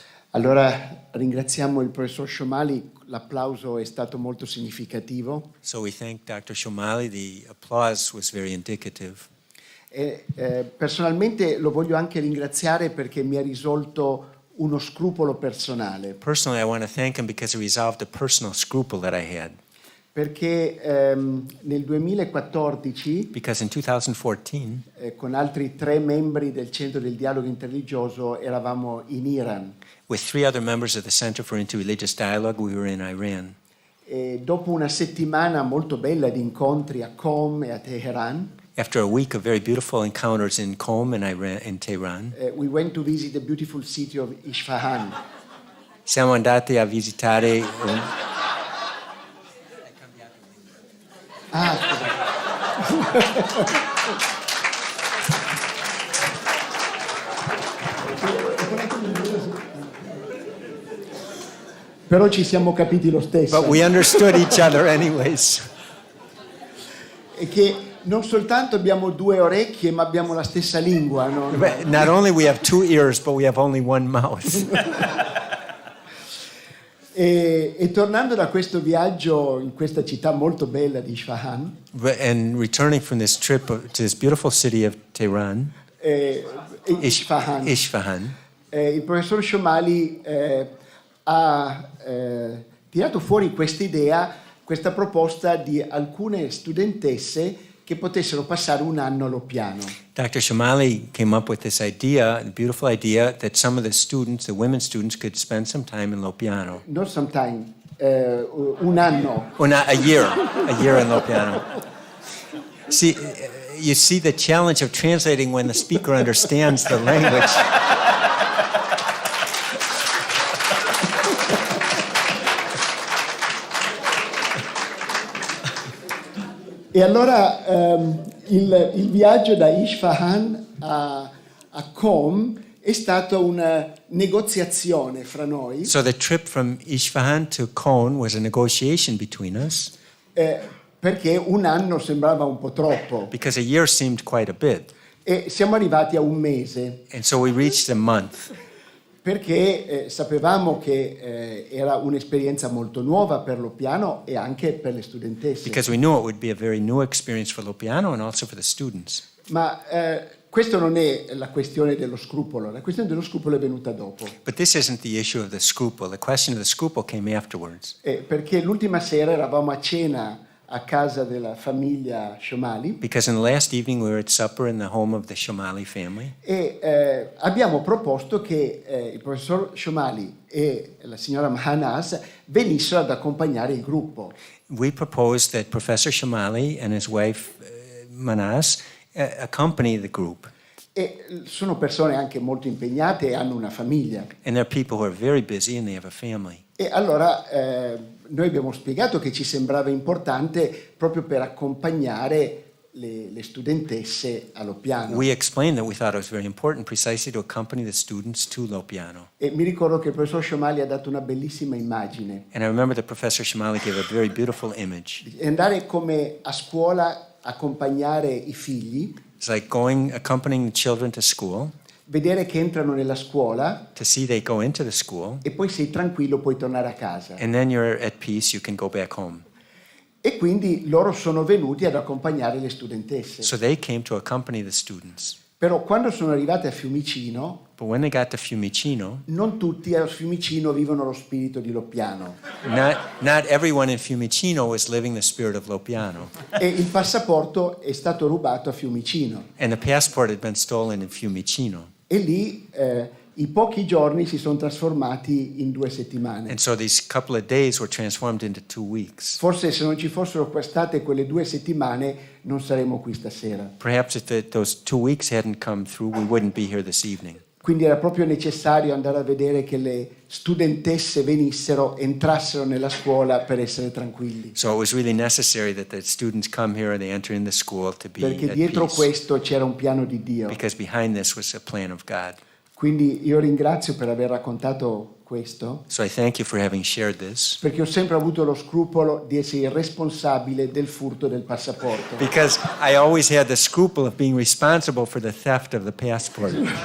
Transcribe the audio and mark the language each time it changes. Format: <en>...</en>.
<it>Allora ringraziamo il professor Shomali, l'applauso è stato molto significativo.</it> <en>So we thank Dr. Shomali, the applause was very indicative.</en> <it>E, personalmente lo voglio anche ringraziare perché mi ha risolto uno scrupolo personale.</it> <en>Personally, I want to thank him because he resolved a personal scruple that I had.</en> <it>Perché nel 2014,</it> <en>Because in 2014,</en> <it>con altri 3 membri del Centro del Dialogo Interreligioso, eravamo in Iran.</it> <en>with 3 other members of the Center for Interreligious Dialogue, we were in Iran.</en> <it>E dopo una settimana molto bella di incontri a Qom e a Teheran,</it> <en>After a week of very beautiful encounters in Qom and Iran, in Tehran, we went to visit the beautiful city of Isfahan.</en> <it>siamo andati a visitare Però ci siamo capiti lo stesso.</it> <en>But we understood each other anyways.</en> <it>E che non soltanto abbiamo due orecchie, ma abbiamo la stessa lingua. No?</it> <en>Not only we have two ears, but we have only one mouth.</en> <it>E tornando da questo viaggio in questa città molto bella di Isfahan,</it> <en>And returning from this trip to this beautiful city of Tehran, Isfahan,</en> <it>il professor Shomali ha tirato fuori questa idea, questa proposta di alcune studentesse che potessero passare un anno a Loppiano.</it> <en>Dr. Shomali came up with this idea, the beautiful idea, that some of the students, the women students, could spend some time in Loppiano. Not sometime,</en> <it>un anno.</it> <en>Or not, a year in Loppiano. See, you see the challenge of translating when the speaker understands the language.</en> <it>E allora il viaggio da Isfahan a Qom è stata una negoziazione fra noi.</it> <en>So the trip from Isfahan to Qom was a negotiation between us.</en> <it>Perché un anno sembrava un po' troppo.</it> <en>Because a year seemed quite a bit.</en> <it>E siamo arrivati a un mese.</it> <en>And so we reached a month.</en> <it>Perché sapevamo che era un'esperienza molto nuova per Loppiano e anche per le studentesse.</it> <en>Because we knew it would be a very new experience for Loppiano and also for the students.</en> <it>Ma questo non è la questione dello scrupolo, la questione dello scrupolo è venuta dopo.</it> <en>But this isn't the issue of the scruple. The question of the scruple came afterwards.</en> <it>Perché l'ultima sera eravamo a cena a casa della famiglia Shomali.</it> <en>Because in the last evening we were at supper in the home of the Shomali family.</en> <it>E abbiamo proposto che il professor Shomali e la signora Mahanaz venissero ad accompagnare il gruppo.</it> <en>We proposed that Professor Shomali and his wife Manas accompany the group.</en> <it>E sono persone anche molto impegnate e hanno una famiglia.</it> <en>And they're people who are very busy and they have a family.</en> <it>E allora noi abbiamo spiegato che ci sembrava importante proprio per accompagnare le studentesse a Loppiano.</it> <en>We explained that we thought it was very important precisely to accompany the students to Loppiano.</en> <it>E mi ricordo che il professor Shomali ha dato una bellissima immagine.</it> <en>And I remember that Professor Shomali gave a very beautiful image.</en> <it>Andare come a scuola, accompagnare i figli.</it> <en>It's like accompanying the children to school.</en> <it>Vedere che entrano nella scuola.</it> <en>To see they go into the school.</en> <it>E poi sei tranquillo, puoi tornare a casa.</it> <en>And then you're at peace, you can go back home.</en> <it>E quindi loro sono venuti ad accompagnare le studentesse.</it> <en>So they came to accompany the students.</en> <it>Però quando sono arrivate a Fiumicino,</it> <en>But when they got to Fiumicino,</en> <it>non tutti a Fiumicino vivono lo spirito di Loppiano.</it> <en>not everyone in Fiumicino was living the spirit of Loppiano.</en> <it>E il passaporto è stato rubato a Fiumicino.</it> <en>And the passport had been stolen in Fiumicino.</en> <it>E lì i pochi giorni si sono trasformati in 2 settimane.</it> <en>And so these couple of days were transformed into 2 weeks.</en> <it>Forse se non ci fossero state quelle 2 settimane non saremmo qui stasera.</it> <en>Perhaps if those 2 weeks hadn't come through, we wouldn't be here this evening.</en> <it>Quindi era proprio necessario andare a vedere che le studentesse venissero, entrassero nella scuola per essere tranquilli.</it> <en>So it was really necessary that the students come here and they enter in the school to be</en> <it>Perché</it> <en>at</en> <it>dietro</it> <en>peace.</en> <it>questo c'era un piano di Dio.</it> <en>Because behind this was a plan of God.</en> <it>Quindi io ringrazio per aver raccontato questo,</it> <en>So I thank you for having shared this.</en> <it>perché ho sempre avuto lo scrupolo di essere il responsabile del furto del passaporto.</it> <en>Because I always had the scruple of being responsible for the theft of the passport.</en>